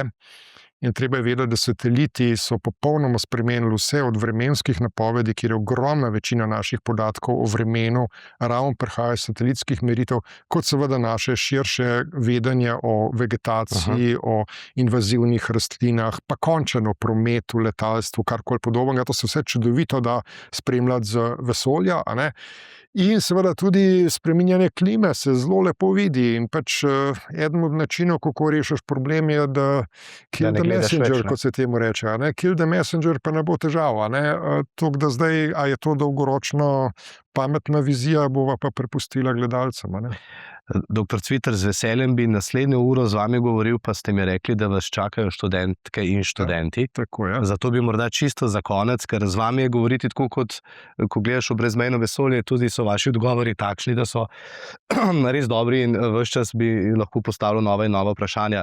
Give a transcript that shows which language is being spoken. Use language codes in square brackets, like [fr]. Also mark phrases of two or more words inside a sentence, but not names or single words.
[sl] In treba je vedeti, da sateliti so popolnoma spremenili vse od vremenskih napovedi, kjer je ogromna večina naših podatkov o vremenu ravno prihaja iz satelitskih meritev, kot seveda naše širše vedenje o vegetaciji, o invazivnih rastlinah, pa končno o prometu, letalstvu, karkoli podobnega. To se vse čudovito da spremljati z vesolja. In seveda tudi spreminjanje klime se zelo lepo vidi. In pač eden od načinov, kako rešiš problem, je, da [en] kill the messenger, [sl] kot se temu reče. [en] Kill the messenger [sl] pa ne bo težav. Tako da zdaj, a je to dolgoročno pametna vizija, bova pa prepustila gledalcem. Doktor Cviter, z veseljem bi naslednjo uro z vami govoril, pa ste mi rekli, da vas čakajo študentke in študenti. Tako je. Zato bi morda čisto za konec, ker z vami je govoriti tako, kot ko gledaš v brezmejno vesolje, tudi so vaši odgovori takšni, da so res dobri in ves čas bi lahko postavil nova in nova vprašanja.